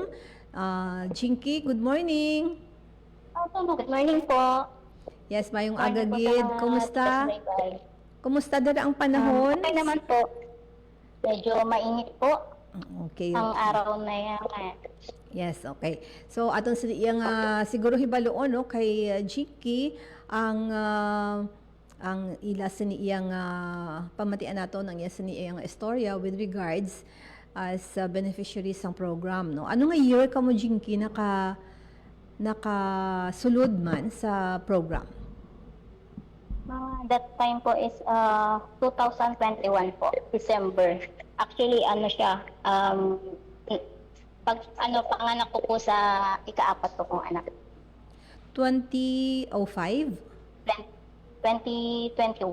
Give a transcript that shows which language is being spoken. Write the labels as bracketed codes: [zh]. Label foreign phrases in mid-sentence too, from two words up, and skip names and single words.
[en] Jinky, good morning. Good morning po. [hil] Yes, mayong [en] Morning po agagid. sa [tl] Kumusta? [en] Bye-bye. [hil] Kumusta dara ang panahon? [tl] Okay naman po. Medyo mainit po [en] Okay. [tl] ang araw na yan. [en] Yes, okay. [hil] So aton siniyang siguro hibaloon no kay Jinky ang ila siniyang pamatian nato ng iya siniyang istorya [en] with regards as beneficiaries [hil] ng program no. Ano nga year ka mo Jinky nakasulod man sa program? [en] That time po is 2021 po, December. [tl] Actually, ano siya, panganak ko po sa ika-4 ko kong anak. [en] 2005? 2021.